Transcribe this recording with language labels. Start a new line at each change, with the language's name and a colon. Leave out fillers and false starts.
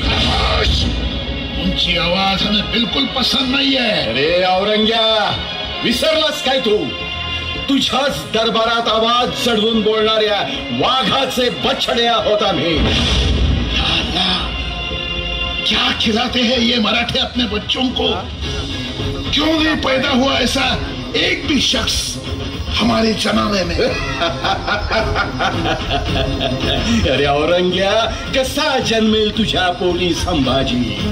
Hindi: तुमची आवाज हमें बिल्कुल पसंद नहीं है।
Marathi: अरे औरंग्या, विसरलास काय तू? तुझ्याच दरबारात आवाज चढवून बोलणाऱ्या वाघाचे बछडे आहोत आम्ही।
Hindi: क्या खिलाते हैं ये मराठे अपने बच्चों को? क्यों नहीं पैदा हुआ ऐसा एक भी शख्स हमारे जमाने में?
Marathi: अरे औरंग्या, कसा जन्मेल तुझ्या पोटी संभाजी?